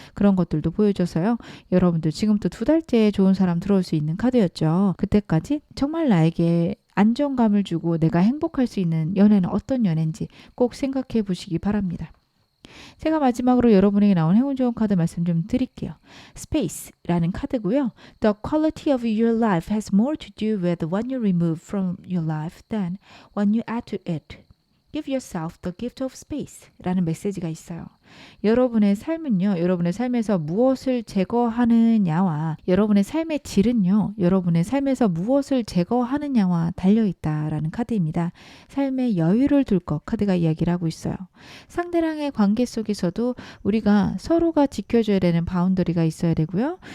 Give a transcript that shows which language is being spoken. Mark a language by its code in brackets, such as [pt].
[ko] 그런 것들도 보여줘서요. 여러분들 지금부터 2달째에 좋은 사람 들어올 수 있는 카드였죠. 그때까지 정말 나에게 안정감을 주고 내가 행복할 수 있는 연애는 어떤 연애인지 꼭 생각해 보시기 바랍니다. 제가 마지막으로 여러분에게 나온 행운 좋은 카드 말씀 좀 드릴게요. Space라는 카드고요. [en] The quality of your life has more to do with what you remove from your life than what you add to it. Give yourself the gift of space [ko] 라는 메시지가 있어요. 여러분의 삶은요, 여러분의 삶에서 무엇을 제거하느냐와 여러분의 삶의 질은요, 여러분의 삶에서 무엇을 제거하느냐와 달려있다라는 카드입니다. 삶의 여유를 둘 것, 카드가 이야기를 하고 있어요. 상대랑의 관계 속에서도 우리가 서로가 지켜줘야 되는 바운더리가 있어야 되고요.